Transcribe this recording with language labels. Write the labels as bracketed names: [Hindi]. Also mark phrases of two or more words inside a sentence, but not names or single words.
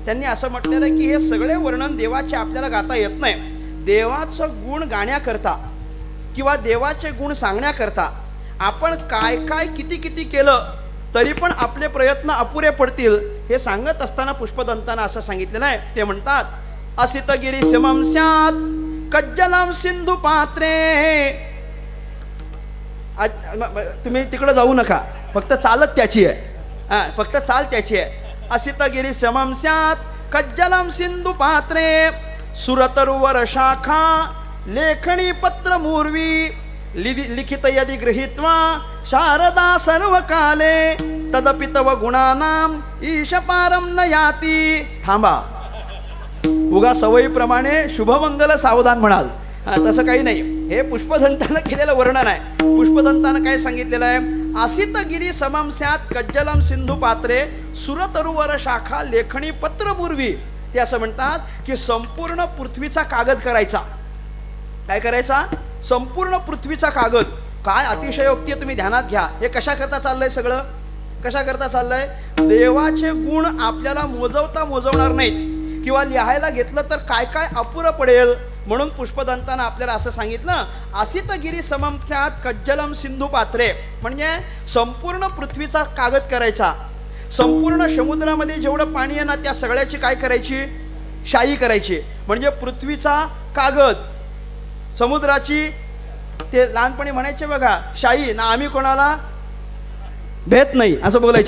[Marathi] त्यांनी असं म्हटलेलं आहे की हे सगळे वर्णन देवाचे आपल्याला गाता येत नाही. देवाचं गुण गाण्याकरता किंवा देवाचे गुण सांगण्याकरता आपण काय काय किती किती केलं तरी पण आपले प्रयत्न अपुरे पडतील. हे सांगत असताना पुष्पदंतानं असं सांगितलेलं आहे. ते म्हणतात, [Sanskrit] असितगिरी समम स्यात् कज्जलम सिंधू पात्रे. [Marathi] तुम्ही तिकडे जाऊ नका, फक्त चालत त्याची आहे, फक्त चाल त्याची आहे. [Sanskrit] असितगिरी समम स्यात् कज्जलम सिंधू पात्रे, सुरतरुवर शाखा लेखणी पत्र मूर्वी, लिखित यदि गृहीत्वा शारदा सर्व काले, तदपि तव गुणानाम ईश पारम न याती. [Marathi] थांबा, उगा सवयीप्रमाणे शुभमंगल सावधान म्हणाल, तसं काही नाही. हे पुष्पदंतानं केलेलं वर्णन आहे. पुष्पदंतानं काय सांगितलेलं आहे, [Sanskrit] असितगिरी समम स्यात् कज्जलम सिंधू पात्रे, सुरतरुवर शाखा लेखणी पत्र मूर्वी. [Marathi] ते असं म्हणतात की संपूर्ण पृथ्वीचा कागद करायचा. काय करायचा? संपूर्ण पृथ्वीचा कागद. काय अतिशयोक्ती आहे, तुम्ही ध्यानात घ्या. हे कशा करता चाललंय सगळं, कशा करता चाललंय? देवाचे गुण आपल्याला मोजवणार नाहीत किंवा लिहायला घेतलं तर काय काय अपुरं पडेल. म्हणून पुष्पदंतानं आपल्याला असं सांगितलं, [Sanskrit] असितगिरी समम स्यात् कज्जलम सिंधू पात्रे, [Marathi] म्हणजे संपूर्ण पृथ्वीचा कागद करायचा. संपूर्ण समुद्रामध्ये जेवढं पाणी आहे ना, त्या सगळ्याची काय करायची? शाई करायची. म्हणजे पृथ्वीचा कागद, समुद्राची, ते लहानपणी म्हणायचे बघा, शाई ना आम्ही कोणाला भेट नाही असं बोलायचे.